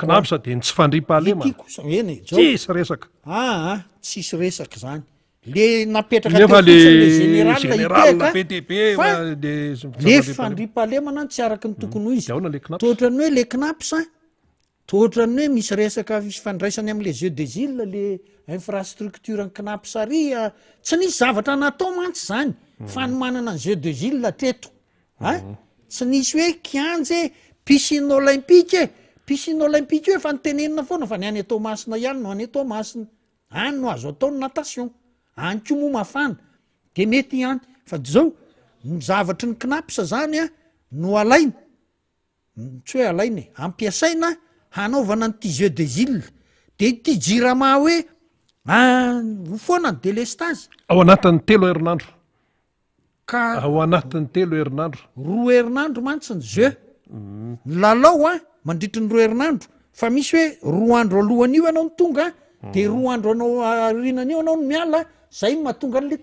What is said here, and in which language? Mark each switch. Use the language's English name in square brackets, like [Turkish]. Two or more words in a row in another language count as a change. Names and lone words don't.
[Malagasy] knapsa de tsy fandriam-pahalema tsisy resaka tsisy resaka zany le napetraka nefa le general be dehibe le fandriam-pahalemana tsy araky ny tokony ho izy tohatrany hoe le knapsa tohatrany hoe misy resaka fandraisany am'le [French] jeu des îles [Malagasy] le infrastructure ny knapsary tsy nisy zavatra natao mantsy zany fa ny manana ny [French] jeu des îles [Malagasy] treto tsy nisy hoe kianje [French] piscine olympique piscine olympique [Malagasy] hoe efa nytenenina foana fa ny any atao masina ihany no any atao masina any no azo atao ny natation any ko moa mafana de mety ihany fa zao ny zavatry ny knapsa zany no alaina tsy hoe alaina ampiasaina hanaovana nyty [French] jeu des îles [Malagasy] de ty jirama hoe foana ny délestage ao anatin'ny 3 herinandro ka ao anatin'ny 3 herinandro 2 herinandro mantsy ny jeu lalao a mandritry ny 2 herinandro fa misy hoe 2 andro alohan'io ianao ny tonga de 2 andro anao arinan'io anao ny miala zay mahatonga an'le